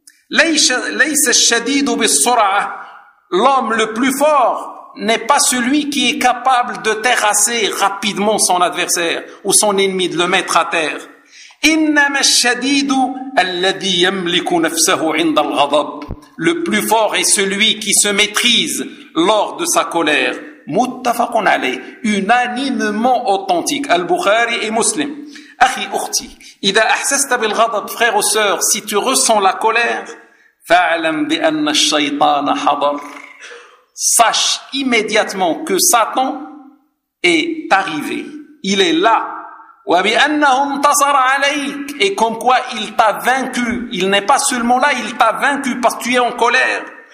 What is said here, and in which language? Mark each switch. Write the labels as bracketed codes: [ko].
[ar] ليس الشديد بالسرعة [fr] l'homme le plus fort n'est pas celui qui est capable de terrasser rapidement son adversaire ou son ennemi de le mettre à terre [ar] إنما الشديد الذي يملك نفسه عند الغضب [fr] le plus fort est celui qui se maîtrise lors de sa colère [ar] متفق عليه [fr] unanimement authentique البخاري et مسلم. [ar] أخي أختي إذا أحسست بالغضب [fr] frère ou sœur, si tu ressens la colère [ar] فاعلم بأن الشيطان حضر, [fr] sache immédiatement que Satan est arrivé, il est là. [ar] وَبِأَنَّهُ انْتَصَرَ عَلَيْكَ, [fr] et comme quoi il t'a vaincu, il n'est pas seulement là, il t'a vaincu parce que tu es en colère.